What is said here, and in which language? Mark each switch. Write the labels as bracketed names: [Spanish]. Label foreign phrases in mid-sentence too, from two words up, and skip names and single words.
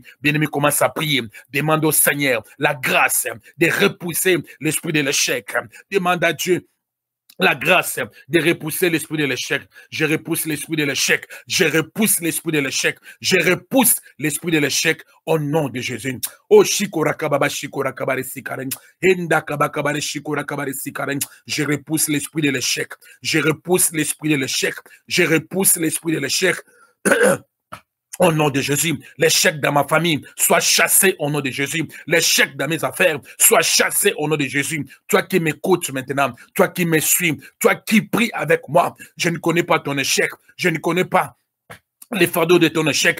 [French] Bien-aimé, commence à prier. Demande au Seigneur la grâce de repousser l'esprit de l'échec. Demande à Dieu la grâce de repousser l'esprit de l'échec. Je repousse l'esprit de l'échec. Je repousse l'esprit de l'échec. Je repousse l'esprit de l'échec au nom de Jésus. Oh shikora kababa shikora kabare sikaren. Enda kabakabare shikora kabare sikaren. Je repousse l'esprit de l'échec. Je repousse l'esprit de l'échec. Je repousse l'esprit de l'échec. Au nom de Jésus, l'échec dans ma famille soit chassé au nom de Jésus. L'échec dans mes affaires soit chassé au nom de Jésus. Toi qui m'écoutes maintenant, toi qui me suis, toi qui pries avec moi, je ne connais pas ton échec, je ne connais pas les fardeaux de ton échec.